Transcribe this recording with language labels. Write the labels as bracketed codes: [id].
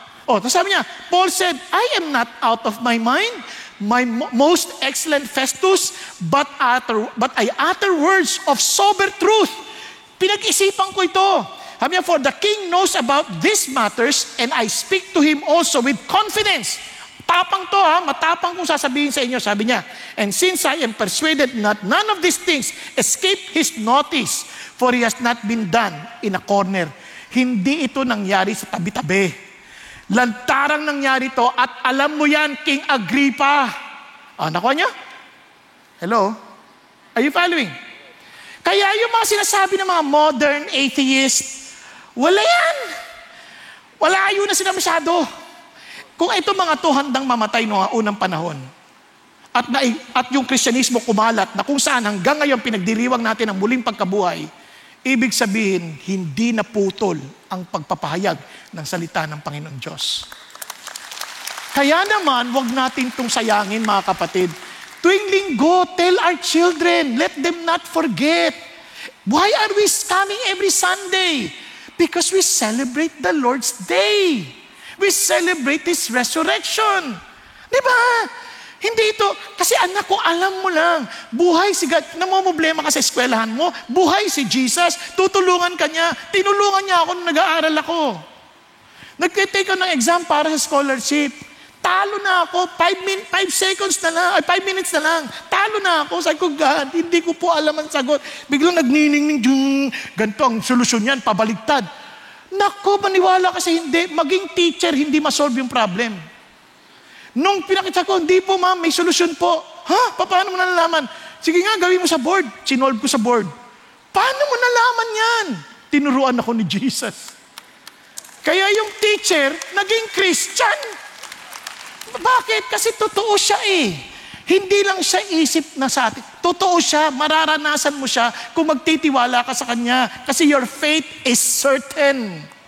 [tl] Tapos sabi niya, [en] Paul said, I am not out of my mind, my most excellent Festus, but I utter words of sober truth. [tl] Pinag-isipan ko ito. Sabi niya, [en] for the king knows about these matters, and I speak to him also with confidence. [tl] Tapang to matapang kung sasabihin sa inyo, sabi niya. [en] And since I am persuaded that none of these things escape his notice, for he has not been done in a corner. [tl] Hindi ito nangyari sa tabi-tabi. Lantarang nangyari to at alam mo yan, King Agrippa. Nakuha niyo? [en] Hello? Are you following? [tl] Kaya yung mga sinasabi ng mga modern atheists, wala yan. Wala yun na sila masyado. Kung ito mga to handang mamatay noong unang panahon, at yung Kristyanismo kumalat na kung saan hanggang ngayon pinagdiriwang natin ang muling pagkabuhay, ibig sabihin, hindi naputol ang pagpapahayag ng salita ng Panginoon Diyos. Kaya naman, wag natin itong sayangin, mga kapatid. Tuwing linggo, [en] tell our children, let them not forget. Why are we coming every Sunday? Because we celebrate the Lord's Day. We celebrate His resurrection. [tl] Di ba? Hindi ito, kasi anak ko, alam mo lang, buhay si God, namomblema ka sa eskwelahan mo, buhay si Jesus, tutulungan ka niya, tinulungan niya ako nung nag-aaral ako. Nag-take ako ng exam para sa scholarship. Talo na ako, 5 seconds na lang, 5 minutes na lang. Talo na ako. Sabi ko, God, hindi ko po alam ang sagot. Biglang nagniningning, ganito ang solusyon yan, pabaligtad. Nako, maniwala kasi hindi. Maging teacher, hindi masolve yung problem. Nung pinakita ko, hindi po ma'am, may solusyon po. Ha? Paano mo nalalaman? Sige nga, gawin mo sa board. Sinolve ko sa board. Paano mo nalaman yan? Tinuruan ako ni Jesus. Kaya yung teacher, naging Christian. Bakit? Kasi totoo siya eh. Hindi lang siya isip na sa atin. Totoo siya, mararanasan mo siya kung magtitiwala ka sa Kanya. Kasi [en] your faith is certain.